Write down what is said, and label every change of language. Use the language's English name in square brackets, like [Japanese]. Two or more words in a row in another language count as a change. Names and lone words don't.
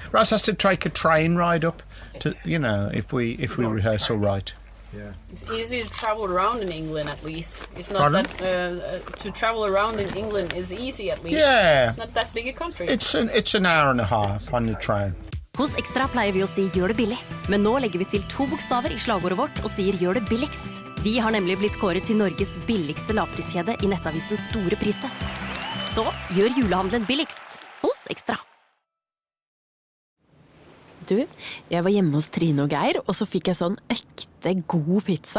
[English] Raz has to take a train ride up to, if we rehearse all right. Yeah. It's easy to travel around in England, at least. It's not Pardon? that to travel around in England is easy, at least. Yeah. It's not that big a country. It's an hour and a half on the train. [Norwegian] Hos Ekstra pleier vi å si gjør det billig, men nå legger vi til 2 bokstaver i slagordet vårt og sier gjør det billigst. Vi har nemlig blitt kåret til Norges billigste lavpriskjede i nettavisens store pristest. Så gjør julehandelen billigst hos Ekstra. Du, jeg var hjemme hos Trine og Geir, og så fikk jeg sånn ekte god pizza.